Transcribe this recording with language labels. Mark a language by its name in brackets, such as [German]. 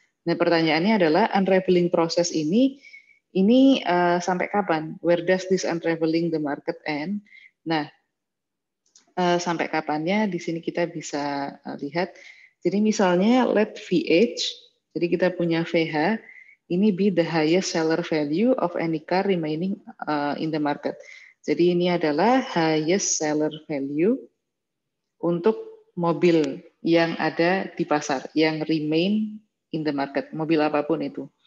[Indonesian] Nah, pertanyaannya adalah unraveling proses ini sampai kapan? [English] Where does this unraveling the market end? [Indonesian] Nah, sampai kapannya di sini kita bisa lihat. Jadi misalnya [English] let VH, [Indonesian] jadi kita punya VH, ini [English] be the highest seller value of any car remaining in the market. [Indonesian] Jadi ini adalah highest seller value untuk mobil yang ada di pasar, yang [English] remain in the market, [Indonesian] mobil apapun itu.